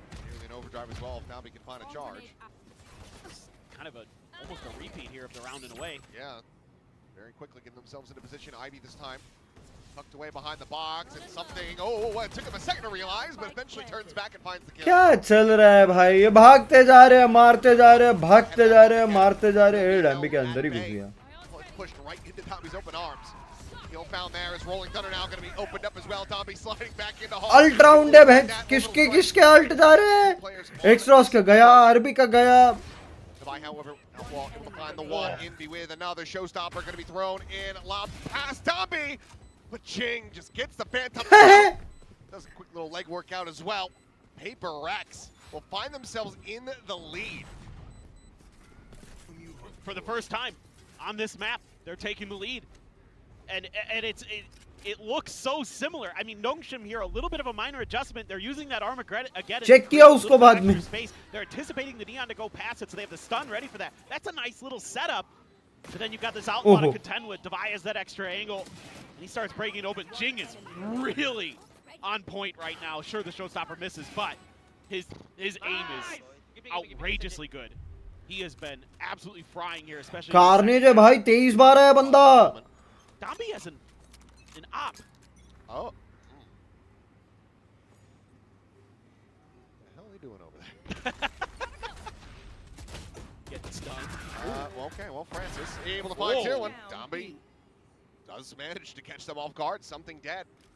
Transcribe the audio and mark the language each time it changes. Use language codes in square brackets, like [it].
[en] Nearly an overdrive as well if Nabi can find a charge. It's kind of almost a repeat here of the round and away. Yeah, very quickly getting themselves into position. Ivy this time tucked away behind the box and something. Oh, it took him a second to realize, but eventually turns back and finds the kill. [hi] क्या चल रहा है भाई? ये भागते जा रहे हैं, मारते जा रहे हैं, भागते जा रहे हैं, मारते जा रहे हैं. डैम्बी के अंदर ही घुस गया. [en] Pushed right into Tommy's open arms. Kill found there is Rolling Thunder now going to be opened up as well. Tommy sliding back into hall. [hi] Alt round है बहन. किसके किसके अल्ट जा रहे हैं? एक्सरॉस का गया, आरबी का गया. [en] Divine, however, able to find the one. Envy with another showstopper going to be thrown in. Lob past Tommy. But Ching just gets the Phantom. Does a quick little leg workout as well. PRX will find themselves in the lead. For the first time on this map, they're taking the lead. And it looks so similar. I mean, Nongshim here, a little bit of a minor adjustment. They're using that Armageddon again. [hi] Check किया उसको बाद में. [en] They're anticipating the Neon to go past it, so they have the stun ready for that. That's a nice little setup. But then you've got this Outlaw to contend with. Devi has that extra angle. And he starts breaking it open. Jing is really on point right now. Sure, the showstopper misses, but his aim is outrageously good. He has been absolutely frying here, especially. [hi] Carnage है भाई, 23 बार है बंदा. [en] Dambi has an op. Oh. What the hell are they doing over there? Getting stung. Okay, well, Francis able to find two, and Dambi does manage to catch them off guard. Something dead.